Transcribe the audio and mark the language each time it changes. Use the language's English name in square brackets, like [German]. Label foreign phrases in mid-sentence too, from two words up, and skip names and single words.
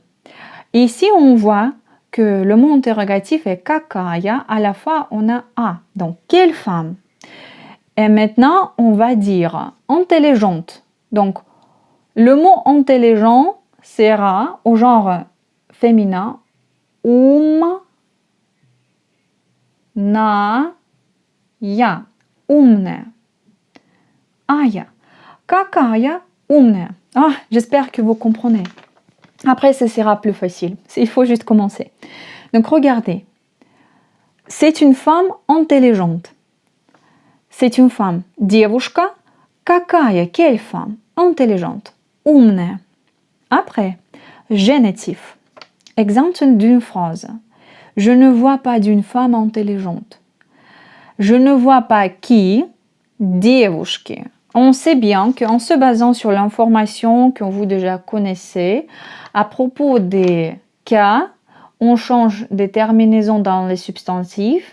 [French] Ici, on voit que le mot interrogatif est какая, à la fois on a A. Donc, quelle femme? Et maintenant, on va dire intelligente. Donc, le mot intelligent sera au genre féminin [Russian] умная, умная. Ая. Какая умная. [French] J'espère que vous comprenez. Après, ce sera plus facile. Il faut juste commencer. Donc, regardez. C'est une femme intelligente. C'est une femme. [Russian] Девушка. Какая? [French] Quelle femme? Intelligente. Умная. Après, génitif. Exemple d'une phrase. Je ne vois pas d'une femme intelligente. Je ne vois pas qui, девушки. On sait bien qu'en se basant sur l'information que vous déjà connaissez, à propos des cas, on change des terminaisons dans les substantifs.